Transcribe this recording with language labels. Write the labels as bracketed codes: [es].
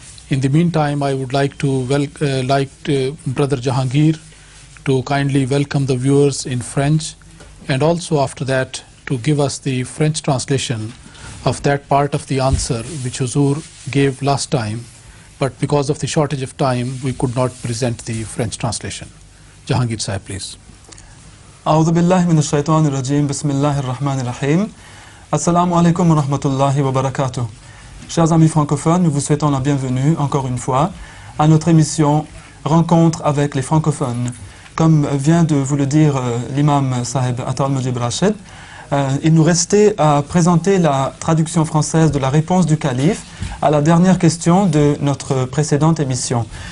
[en] In the meantime, I would like to Brother Jahangir to kindly welcome the viewers in French, and also after that to give us the French translation of that part of the answer which Huzur gave last time, but because of the shortage of time we could not present the French translation. Jahangir Sahib, please. [ar] أعوذ بالله من الشيطان الرجيم بسم الله الرحمن الرحيم Assalamu alaikum wa rahmatullahi wa barakatuh. [fr] Chers amis francophones, nous vous souhaitons la bienvenue encore une fois à notre émission Rencontre avec les francophones. Comme vient de vous le dire l'imam Sahib Atta al-Mujib Rachid, il nous restait à présenter la traduction française de la réponse du calife à la dernière question de notre précédente émission.